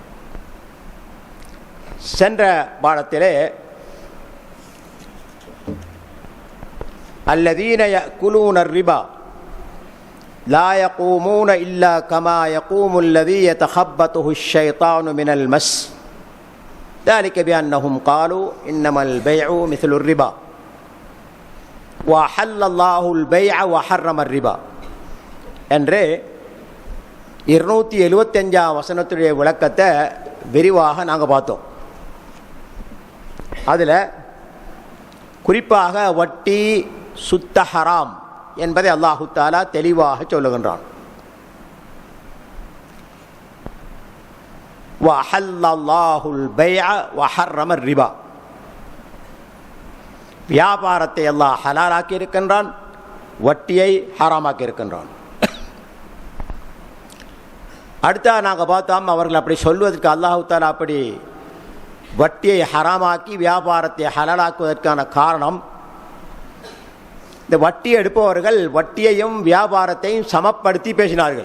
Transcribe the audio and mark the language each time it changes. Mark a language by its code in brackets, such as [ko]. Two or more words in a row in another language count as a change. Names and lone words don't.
[ta] சென்ற பாடத்திலே [ar] الذين يأكلون الربا لا يقومون إلا كما يقوم الذي يتخبطه الشيطان من المس ذلك بأنهم قالوا إنما البيع مثل الربا وأحل الله البيع وحرم الربا [ta] என்று 275 வசனத்துடைய விளக்கத்தை விரிவாக நாங்கள் பார்த்தோம். அதில் குறிப்பாக வட்டி சுத்த ஹராம் என்பதை அல்லாஹு தஆலா தெளிவாக சொல்லுகின்றான். [ar] وَأَحَلَّ اللَّهُ الْبَيْعَ وَحَرَّمَ الرِّبَا, [ta] வியாபாரத்தை அல்லாஹ் ஹலாலாக்கி இருக்கின்றான், வட்டியை ஹராமாக்கி இருக்கின்றான். அடுத்தா நாங்கள் பார்த்தோம், அவர்கள் அப்படி சொல்வதற்கு அல்லாஹு தஆலா அப்படி வட்டியை ஹராமாக்கி வியாபாரத்தை ஹலாலாக்குவதற்கான காரணம், இந்த வட்டி எடுப்பவர்கள் வட்டியையும் வியாபாரத்தையும் சமப்படுத்தி பேசினார்கள்.